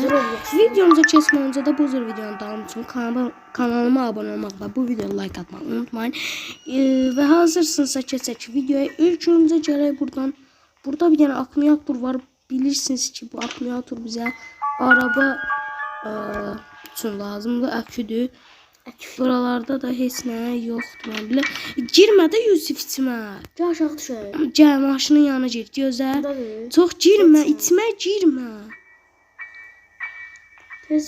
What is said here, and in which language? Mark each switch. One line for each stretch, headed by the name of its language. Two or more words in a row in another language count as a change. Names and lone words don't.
Turkish: Videomuza geçmeden önce de bu tür videonun devamı için kanalıma abone olmakla bu videoya like atmayı unutmayın. Ve hazırsınızsa geçsek videoya.
Azerbaijani: İlk önce gələk buradan.
Turkish: Burada bir tane akümülatör var.
Azerbaijani: Bilirsiniz ki bu akümülatör bize araba üçün lazımdır. Aküdür. Buralarda da heç nə yoxdur. Mən bilə. Girmə də Yusif içmə. Gəl aşağı düşək. Gəl maşının yanına get. Gözlə. Çox girmə, içmə, girmə. Tez